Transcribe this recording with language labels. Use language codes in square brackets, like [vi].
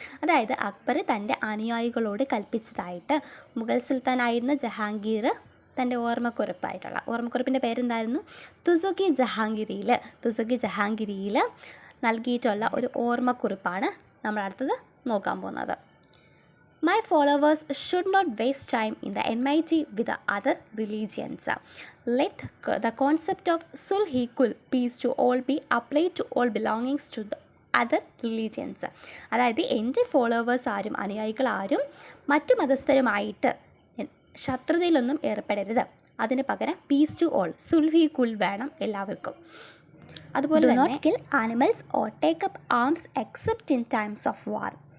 [ml] അതായത് അക്ബർ തൻ്റെ അനുയായികളോട് കൽപ്പിച്ചതായിട്ട് മുഗൾ സുൽത്താനായിരുന്ന ജഹാംഗീർ തൻ്റെ ഓർമ്മക്കുറിപ്പിൻ്റെ പേരെന്തായിരുന്നു? തുസുഖി ജഹാംഗീരിയിൽ നൽകിയിട്ടുള്ള ഒരു ഓർമ്മക്കുറിപ്പാണ് നമ്മൾ അടുത്തത് നോക്കാൻ പോകുന്നത്. [en] My followers should not waste time in the enmity with the other religions. Let the concept of sulh-e-kul, peace to all, be applied to all belongings to the other religions. [ml] അതായത് എൻ്റെ ഫോളോവേഴ്സ് ആരും, അനുയായികൾ ആരും മറ്റു മതസ്ഥരുമായിട്ട് ശത്രുതയിലൊന്നും ഏർപ്പെടരുത്. അതിന് പകരം [en] peace to all, [ml] സുൽഹ്-ഇ-കുൽ വേണം എല്ലാവർക്കും. അതുപോലെ തന്നെ [en] Not kill animals or take up arms except in times of war.